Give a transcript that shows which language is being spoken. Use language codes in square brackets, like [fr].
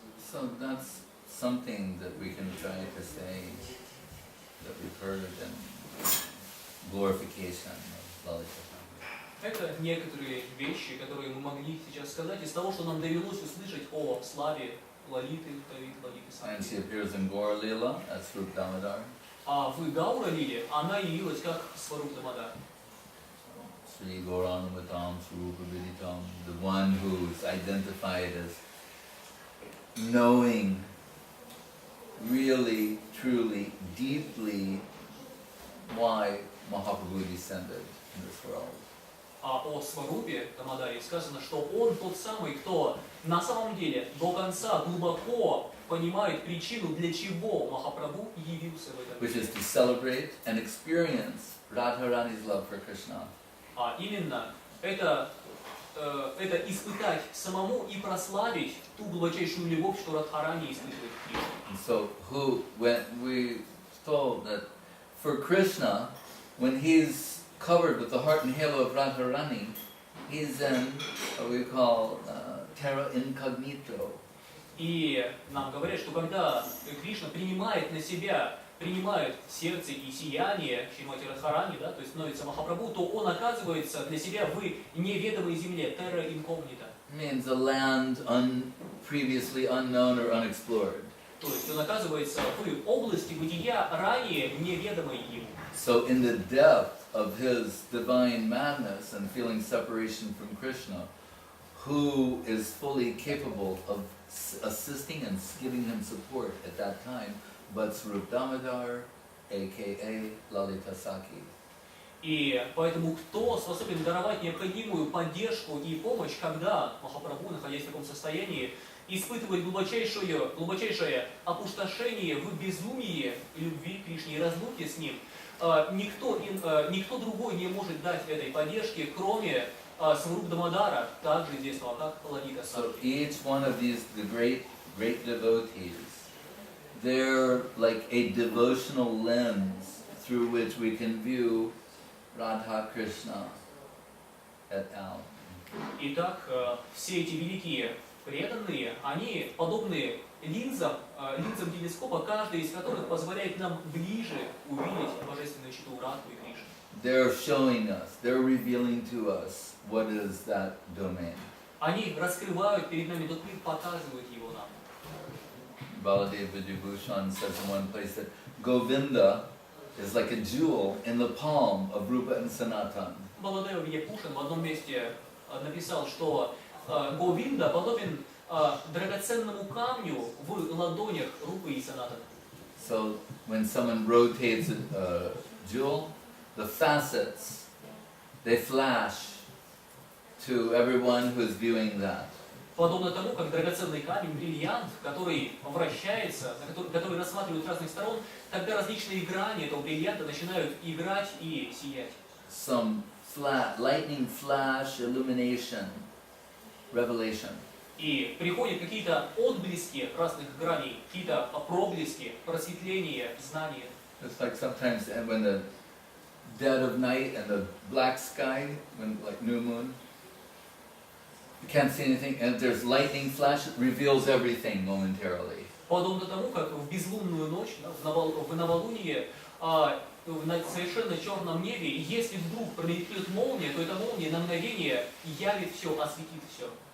[en] So that's something that we can try to say that we've heard in glorification of Lalita. [ru] Это некоторые вещи, которые мы могли сейчас сказать из того, что нам довелось услышать о славе Лалиты, Лалиты [en] And she [ru] Сахи. [en] appears in Gaur Lila as Swarup Damodar. [ru] А в Гаура-лиле она явилась как Сваруп Дамодар. [sa] Sri Gauranamatam Swarupa Viditam, [en] the one who's identified as knowing really, truly, deeply why Mahaprabhu descended in this world. [ru] А о Сварупе Дамодаре сказано, что он тот самый, кто на самом деле до конца глубоко понимает причину, для чего Махапрабху явился в этом [en] Which [ru] мире. [en] is to celebrate and experience Radharani's love for Krishna. [ru] А именно это испытать самому и прославить ту глубочайшую любовь, что Радхарани испытывает к Кришне. [en] And so, when we told that for Krishna, when he's covered with the heart and halo of Radharani, he's in what we call terra incognito. [ru] И нам говорят, что когда Кришна принимает на себя, принимает сердце и сияние Шримати Радхарани, да, то есть становится Махапрабху, то он оказывается для себя в неведомой земле, terra incognita. [en] Means a land previously unknown or unexplored. [ru] То есть он оказывается в области бытия, ранее неведомой ему. [en] So in the depth of his divine madness and feeling separation from Krishna, who is fully capable of assisting and giving him support at that time, but Swarup Damodar, aka Lalita Saki. [ru] И поэтому кто способен даровать необходимую поддержку и помощь, когда Махапрабху, находясь в таком состоянии, испытывает глубочайшее опустошение в безумии любви к Кришне и разлуке с ним, никто другой не может дать этой поддержки, кроме Сваруп Дамодара, также известного как Lalita [en] So [ru] Saki. [en] each one of these, the great devotees, they're like a devotional lens through which we can view Radha Krishna et al. [ru] Итак, все эти великие преданные, они подобны линзам телескопа, каждый из которых позволяет нам ближе увидеть божественную читу Радху и Кришну. [en] They're showing us, they're revealing to us what is that domain. [ru] Они раскрывают перед нами тот мир, показывают его нам. [en] Baladev Vijayabhushan says in one place that Govinda is like a jewel in the palm of Rupa and Sanatan. [ru] Баладева Вьяпушин в одном месте написал, что Говинда подобен драгоценному камню в ладонях Рупы и Санатана. [en] So when someone rotates a jewel, the facets, they flash to everyone who's viewing that. [ru] Подобно тому, как драгоценный камень, бриллиант, который вращается, который рассматривают с разных сторон, тогда различные грани этого бриллианта начинают играть и сиять. [en] Some lightning flash, illumination, revelation. [ru] И приходят какие-то отблески разных граней, какие-то проблески, просветления, знания. [en] It's like sometimes when the dead of night and the black sky, when like new moon, you can't see anything, and if there's lightning flash, it reveals everything momentarily. [ru] Подобно тому, как в безлунную ночь, в новолуние, на совершенно черном небе, и если вдруг пролетит молния, то эта молния на мгновение явит все, осветит все.